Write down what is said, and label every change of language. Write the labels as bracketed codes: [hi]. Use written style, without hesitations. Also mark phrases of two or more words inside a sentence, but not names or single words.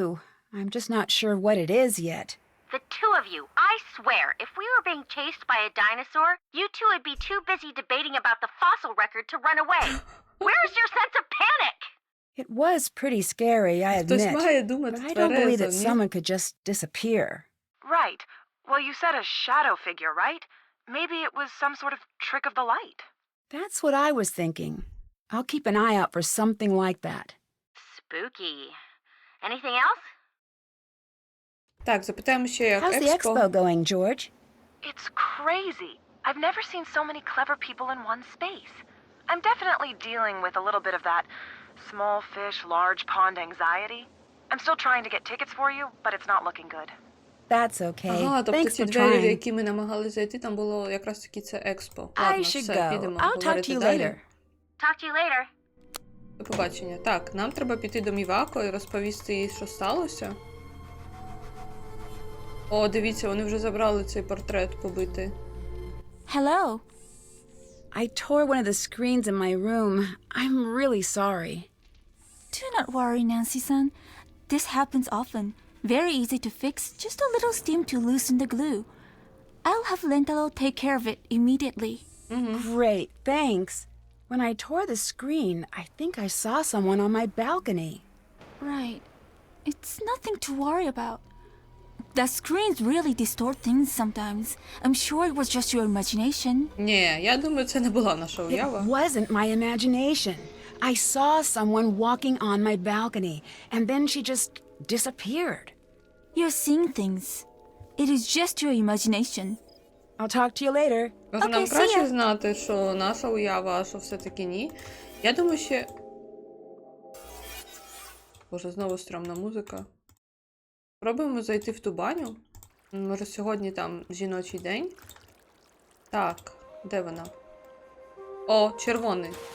[en] I'm just not sure what it is yet. The two of you, I swear, if we were being chased by a dinosaur, you two would be too busy debating about the fossil record to run away. Where's your sense of panic? It was pretty scary, I [uk] Хтось [en] admit. [uk] має [en] But [uk] думати [en] I don't believe that [uk] тверезо, ні? [en] someone could just disappear. Right. Well, you said a shadow figure, right? Maybe it was some sort of trick of the light. That's what I was thinking. I'll keep an eye out for something like that. Spooky. Anything else? [uk] Так, запитаємо ще, як [en] How's the [uk] експо. [en] expo going, George? It's crazy. I've never seen so many clever people in one space. I'm definitely dealing with a little bit of that small fish, large pond anxiety. I'm still trying to get tickets for you, but it's not looking good. That's okay. [uk] Ага, тобто [en] Thanks [uk] ці [en] for [uk] двері, в [en] trying. [uk] які ми намагалися зайти, там було якраз таки це експо. [en] I [uk] Ладно, [en] should [uk] все, [en] go. [uk] підемо [en] I'll talk to [uk] говорити [en] you [uk] далі. [en] later. Talk to you later. [uk] До побачення. Так, нам треба піти до Мівако і розповісти їй, що сталося. О, дивіться, вони вже забрали цей портрет побитий. [en] Hello. I tore one of the screens in my room. I'm really sorry. Do not worry, Nancy-san. This happens often. Very easy to fix. Just a little steam to loosen the glue. I'll have Lentalo take care of it immediately. Great, thanks. When I tore the screen, I think I saw someone on my balcony. Right. It's nothing to worry about. The screens really distort things sometimes. I'm sure it was just your imagination. [uk] Ні, я думаю, це не була наша [en] It [uk] уява. [en] wasn't my imagination. I saw someone walking on my balcony, and then she just disappeared. You're seeing things. It is just your imagination. I'll talk to you later. [uk] Може, нам [en] Окей, see [uk] краще [en] ya. [uk] знати, що наша уява, а що все-таки ні. Я думаю, ще... Боже, знову стрьомна музика. Пробуємо зайти в ту баню. Може, сьогодні там жіночий день. Так, де вона? О, червоний.